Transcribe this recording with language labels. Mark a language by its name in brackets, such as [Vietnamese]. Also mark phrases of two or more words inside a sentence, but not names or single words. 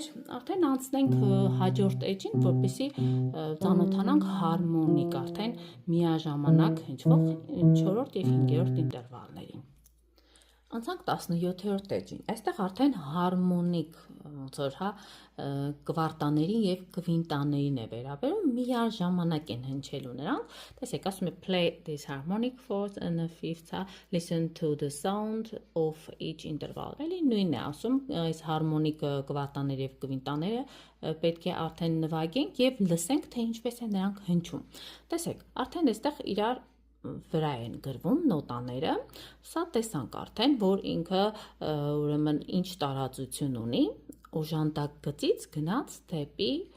[Armenian] արդեն անցնենք հաջորդ էջին, որպեսզի ծանոթանանք հարմոնիկ, արդեն միաժամանակ հնչվող 4-րդ եւ 5-րդ ինտերվալներին։ Անցանք 17-րդ էջին, այստեղ արդեն հարմոնիկ, ոնց որ, հա, կվարտաներին եւ կվինտաներին է վերաբերում, միաժամանակ են հնչելու նրանք, տեսեք, ասում է [English] play this harmonic fourth and the fifth, listen to the sound of each interval, [Armenian] էլի նույնն է ասում, այս հարմոնիկ կվարտաները եւ կվինտաները պետք է արդեն նվագենք եւ լսենք, թե ինչպես է նրանք հնչում, տեսեք, արդեն այստեղ իրար վրա են գրվում նոտաները, սա տեսանք արդեն, որ ինքը ուրեմն ինչ տարածություն ունի, օժանդակ գծից գնաց դեպի